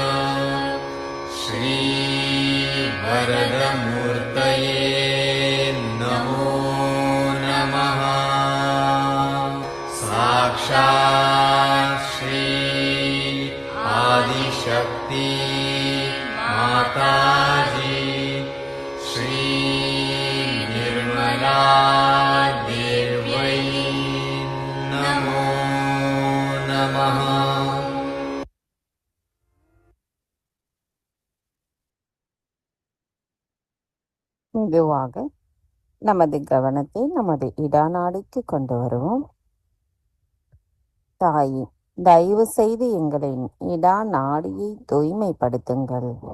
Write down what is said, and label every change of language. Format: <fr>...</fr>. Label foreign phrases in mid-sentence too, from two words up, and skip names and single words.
<sa>श्रीवरदमूर्तये नमो नमः साक्षात् श्री आदिशक्ति माताजी श्री निर्मला देव्यै नमो नमः.</sa> <ta>மெதுவாக நமது கவனத்தை நமது இடநாடிக்கு கொண்டு வருவோம். தாயே, தயவு செய்து எங்களின் இடநாடியை தூய்மைப்படுத்துங்கள்.</ta>